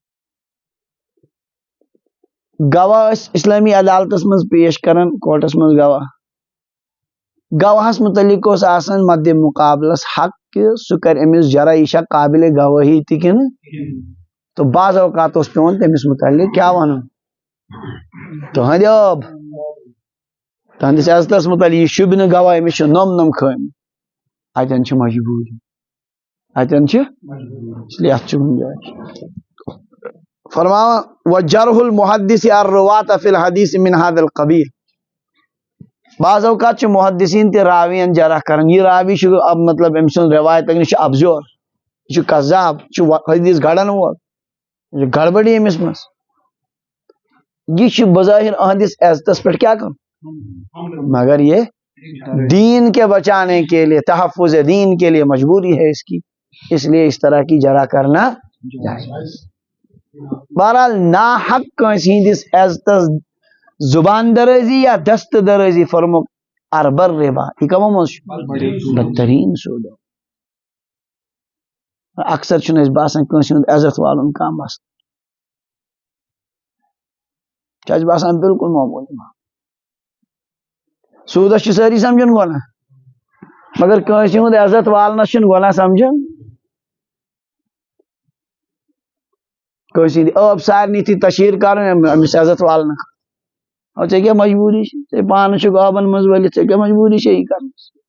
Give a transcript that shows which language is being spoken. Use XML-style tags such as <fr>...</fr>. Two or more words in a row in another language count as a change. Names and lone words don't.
<ks>گواہ ٲسۍ اسلامی عدالتس منٛز پیش کران کورٹس منٛز گواہس متعلق اوس آسان مدِ مقابلس حق کہ سُہ کرِ أمِس جرا یہِ چھا قابل گوٲہی تہِ کِنہٕ تو بعض اوقات اوس پیوان تٔمِس متعلق کیٛاہ ونُن تُہنٛدِ ٲب تُہنٛدِس عزتس متعلق یہِ شوٗبہِ نہٕ گواہ أمِس چھُ نوٚم نوٚم خٲمی اتٮ۪ن چھِ مجبوٗری اتٮ۪ن چھِ</ks> <ur>اس لیے</ur> <ks>اتھ چھُ گُنجٲیش فرماوان</ks> <ar>وجرح المحدث الرواة فی الحدیث من هذا القبیل</ar> <ks>بعض اوقات چھِ محدثین تہِ راوین جرح کران یہ راوی چھُ مطلب أمۍ سُنٛد روایت یہِ چھُ ابزور یہِ چھُ قذاب یہِ چھُ حدیث گڑن وول یہِ چھُ گڑبڑی أمِس منٛز یہ چھُ بظاہر اہندس عزتس پٮ۪ٹھ کیا کرُن</ks> <ur>مگر یہ دین کے بچانے کے لیے تحفظ دین کے لیے مجبوری ہے اس کی اس لیے اس طرح کی جرح کرنا جائز</ur> <ks>بہرحال ناحق کٲنٛسہِ ہٕنٛدِس عزتس زبان درازی یا دست درازی فرموک اربر ربا یہ کمو منٛز چھُ بدترین سود اکثر چھُنہٕ اَسہِ باسان کٲنٛسہِ ہُنٛد عزت والُن کانٛہہ مسلہٕ چھُ اَسہِ باسان بالکل معموٗلی سودس چھِ سٲری سمجھان گۄناہ مگر کٲنٛسہِ ہُنٛد عزت والنس چھُنہٕ گۄناہ سمجھان کٲنٛسہِ ہٕنٛدِ ٲب سارنٕے تھی تشہیر کرٕنۍ أمِس عزت والنہٕ خٲطرٕ ژےٚ کیٛاہ مجبوٗری چھِ ژےٚ پانہٕ چھُکھ ٲبن منٛز ؤلِتھ ژےٚ کیٛاہ مجبوٗری چھےٚ یہِ کرنس</ks>